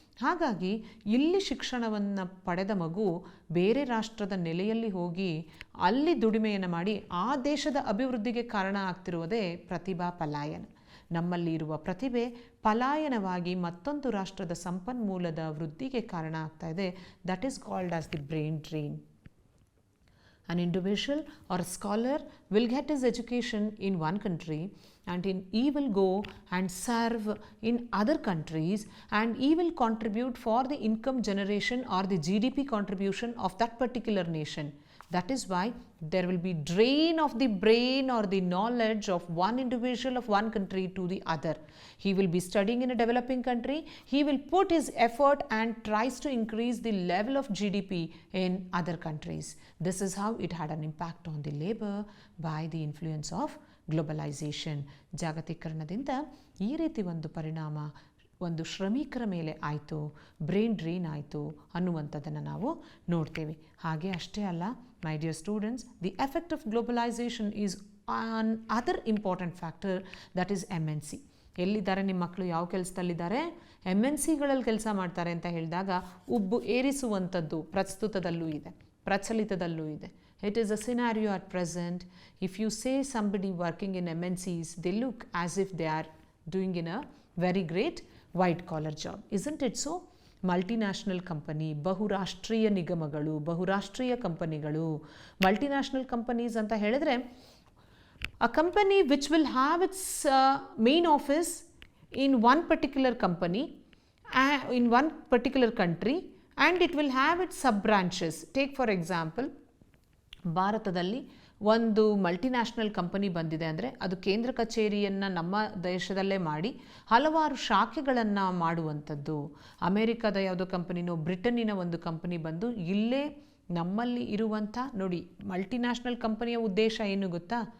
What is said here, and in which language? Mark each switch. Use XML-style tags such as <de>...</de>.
<kn>ಹಾಗಾಗಿ ಇಲ್ಲಿ ಶಿಕ್ಷಣವನ್ನು ಪಡೆದ ಮಗು ಬೇರೆ ರಾಷ್ಟ್ರದ ನೆಲೆಯಲ್ಲಿ ಹೋಗಿ ಅಲ್ಲಿ ದುಡಿಮೆಯನ್ನು ಮಾಡಿ ಆ ದೇಶದ ಅಭಿವೃದ್ಧಿಗೆ ಕಾರಣ ಆಗ್ತಿರುವುದೇ ಪ್ರತಿಭಾ ಪಲಾಯನ. ನಮ್ಮಲ್ಲಿ ಇರುವ ಪ್ರತಿಭೆ ಪಲಾಯನವಾಗಿ ಮತ್ತೊಂದು ರಾಷ್ಟ್ರದ ಸಂಪನ್ಮೂಲದ ವೃದ್ಧಿಗೆ ಕಾರಣ ಆಗ್ತಾ ಇದೆ.</kn> <en>That is called as the brain drain. An individual or a scholar will get his education in one country and he will go and serve in other countries and he will contribute for the income generation or the GDP contribution of that particular nation. That is why there will be drain of the brain or the knowledge of one individual of one country to the other. He will be studying in a developing country. He will put his effort and tries to increase the level of GDP in other countries. This is how it had an impact on the labor by the influence of globalization.</en> <kn>ಜಾಗತೀಕರಣದಿಂದ ಈ ರೀತಿ ಒಂದು ಪರಿಣಾಮ ಒಂದು ಶ್ರಮಿಕರ ಮೇಲೆ ಆಯಿತು, brain drain ಆಯಿತು ಅನ್ನುವಂಥದ್ದನ್ನು ನಾವು ನೋಡ್ತೇವೆ. ಹಾಗೆ ಅಷ್ಟೇ ಅಲ್ಲ,</kn> <en>My dear students, the effect of globalisation is another important factor, that is MNC.</en> <kn>ಎಲ್ಲಿದ್ದಾರೆ ನಿಮ್ಮ ಮಕ್ಕಳು, ಯಾವ ಕೆಲಸದಲ್ಲಿದ್ದಾರೆ? MNCಗಳಲ್ಲಿ ಕೆಲಸ ಮಾಡ್ತಾರೆ ಅಂತ ಹೇಳಿದಾಗ ಉಬ್ಬು ಏರಿಸುವಂಥದ್ದು ಪ್ರಸ್ತುತದಲ್ಲೂ ಇದೆ, ಪ್ರಚಲಿತದಲ್ಲೂ ಇದೆ.</kn> <en>It is a scenario at present. If you say somebody working in MNCs, they look as if they are doing in a very great white collar job. Isn't it so?</en> <kn>Multinational company, ಬಹುರಾಷ್ಟ್ರೀಯ ನಿಗಮಗಳು, ಬಹುರಾಷ್ಟ್ರೀಯ ಕಂಪನಿಗಳು. Multinational companies ಅಂತ ಹೇಳಿದ್ರೆ</kn> <en>a company which will have its main office in one particular company, in one particular country, and it will have its sub branches. Take for example,</en> <kn>ಭಾರತದಲ್ಲಿ ಒಂದು multinational company ಬಂದಿದೆ ಅಂದರೆ ಅದು ಕೇಂದ್ರ ಕಚೇರಿಯನ್ನು ನಮ್ಮ ದೇಶದಲ್ಲೇ ಮಾಡಿ ಹಲವಾರು ಶಾಖೆಗಳನ್ನು ಮಾಡುವಂಥದ್ದು. ಅಮೇರಿಕಾದ ಯಾವುದೋ ಕಂಪನಿನೋ ಬ್ರಿಟನ್ನಿನ ಒಂದು ಕಂಪನಿ ಬಂದು ಇಲ್ಲೇ ನಮ್ಮಲ್ಲಿ ಇರುವಂಥ, ನೋಡಿ ಮಲ್ಟಿನ್ಯಾಷನಲ್ ಕಂಪನಿಯ ಉದ್ದೇಶ ಏನು ಗೊತ್ತಾ?</kn>